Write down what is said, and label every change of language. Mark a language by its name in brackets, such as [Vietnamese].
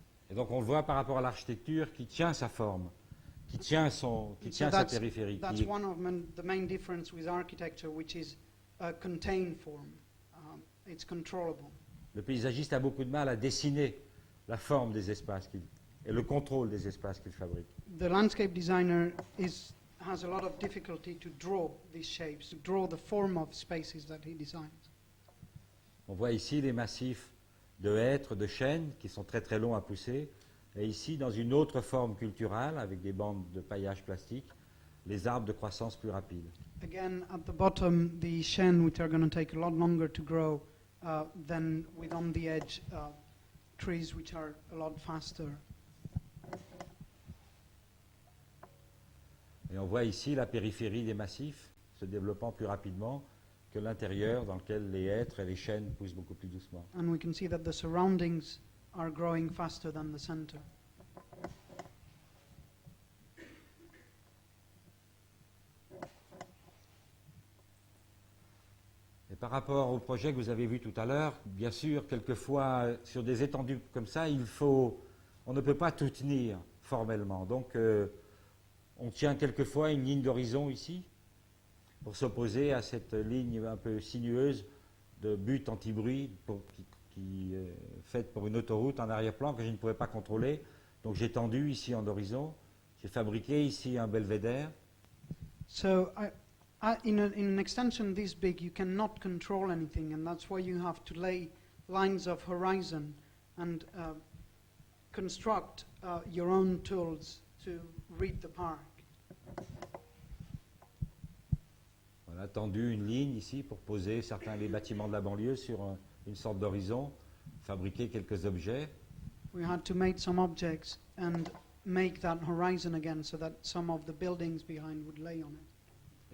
[French] Et donc on le voit par rapport à l'architecture qui tient sa forme, qui tient sa périphérie. [English] That's one of the main difference with architecture, which is a contained form. It's controllable. [French] Le paysagiste a beaucoup de mal à dessiner la forme des espaces et le contrôle des espaces qu'il fabrique. [English] The landscape designer has a lot of difficulty to draw these shapes, to draw the form of spaces that he designs. [French] On voit ici les massifs de hêtres, de chênes qui sont très très longs à pousser, et ici dans une autre forme culturelle avec des bandes de paillage plastique, les arbres de croissance plus rapide. [English] Again, at the bottom, the chênes, which are going to take a lot longer to grow than with on the edge trees, which are a lot faster. [French] Et on voit ici la périphérie des massifs se développant plus rapidement que l'intérieur dans lequel les hêtres et les chênes poussent beaucoup plus doucement. [English] And we can see that the surroundings are growing faster than the center. [French] Et par rapport au projet que vous avez vu tout à l'heure, bien sûr, quelquefois, sur des étendues comme ça, on ne peut pas tout tenir formellement. Donc, on tient quelquefois une ligne d'horizon ici, pour s'opposer à cette ligne un peu sinueuse de butte anti-bruit qui est faite pour une autoroute en arrière-plan que je ne pouvais pas contrôler. Donc j'ai tendu ici en horizon, j'ai fabriqué ici un belvédère. [English] So in an extension this big, you cannot control anything, and that's why you have to lay lines of horizon and construct your own tools to read the park. [French] On a tendu une ligne ici pour poser certains des bâtiments de la banlieue sur une sorte d'horizon, fabriquer quelques objets. [English] We had to make some objects and make that horizon again so that some of the buildings behind would lay on it.